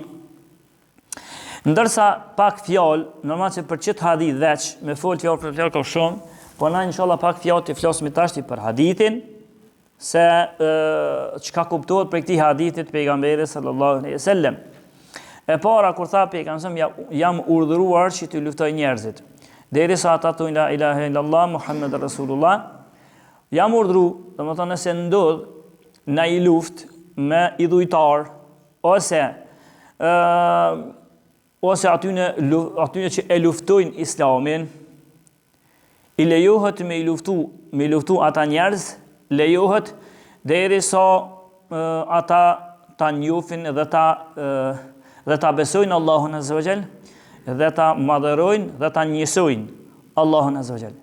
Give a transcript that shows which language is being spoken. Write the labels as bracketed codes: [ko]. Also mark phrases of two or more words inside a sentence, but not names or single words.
[sq] Ndërsa pak fjalë, normal që për çet hadith veç, me fol fjalë për fjalë ka shumë, po na inshallah pak fjalë të flasim tash për hadithin, se çka kuptohet për këtij hadithit pejgamberit [ar] صلى الله عليه وسلم. [sq] E para kur tha pejgamberi jam urdhëruar që të luftoj njerëzit, derisa ata thonë [ar] لا إله إلا الله محمد رسول الله, [sq] jam urdhëruar, domethënë nëse ndodh në një luftë me idhujtar ose atyne që e luftojnë Islamin, i lejohet me luftu ata njerëz, lejohet derisa ata ta njohin dhe ta besojnë Allahun [ar] عز وجل, [sq] dhe ta madhërojnë dhe ta njësojnë Allahun [ar] عز وجل.